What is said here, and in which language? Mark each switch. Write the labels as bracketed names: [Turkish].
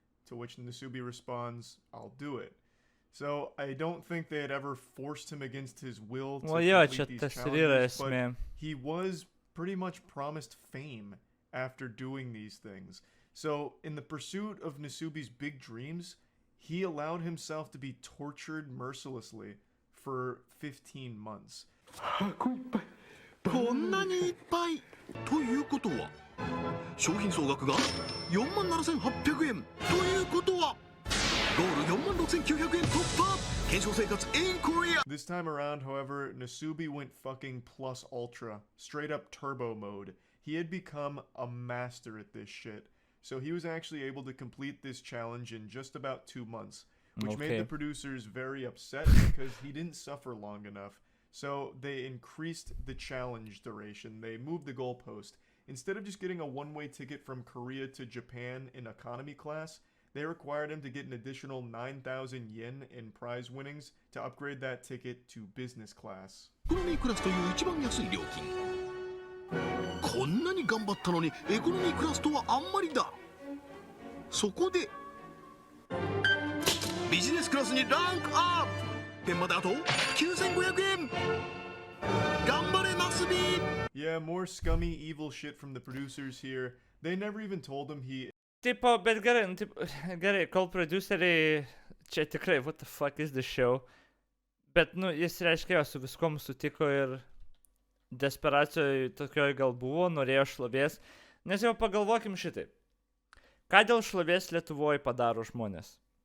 [English] To which Nasubi responds, I'll do it. So I don't think they had ever forced him against his will to complete these challenges, but he was pretty much promised fame after doing these things. So in the pursuit of Nasubi's big dreams, he allowed himself to be tortured mercilessly for 15 months. [Japanese] こんなにいっぱいということは商品総額が 47,800 円ということはゴール 46,900 円突破検証生活 [English] in Korea. This time around, however, Nasubi went fucking plus ultra, straight up turbo mode. He had become a master at this shit. So he was actually able to complete this challenge in just about 2 months, which made the producers very upset because he didn't suffer long enough. So they increased the challenge duration. They moved the goalpost. Instead of just getting a one-way ticket from Korea to Japan in economy class, they required him to get an additional 9,000 yen in prize winnings to upgrade that ticket to business class. [Japanese] エコノミークラスという一番安い料金。こんなに頑張ったのにエコノミークラスとはあんまりだ。そこでビジネスクラスにランクアップ。ペンまであと 9,500 円。頑張れナスビ。 [English] Yeah, more scummy, evil shit from the producers here. They never even told him he... [Lithuanian] Tipo, bet gerai, kol produceriai, čia tikrai, [English] what the fuck is the show, [Lithuanian] bet, nu, jis reiškia, su viskom sutiko ir desperacijoje tokioj gal buvo, norėjo šlovės, nes jau pagalvokim šitai, ką dėl šlovės Lietuvoje padaro žmonės?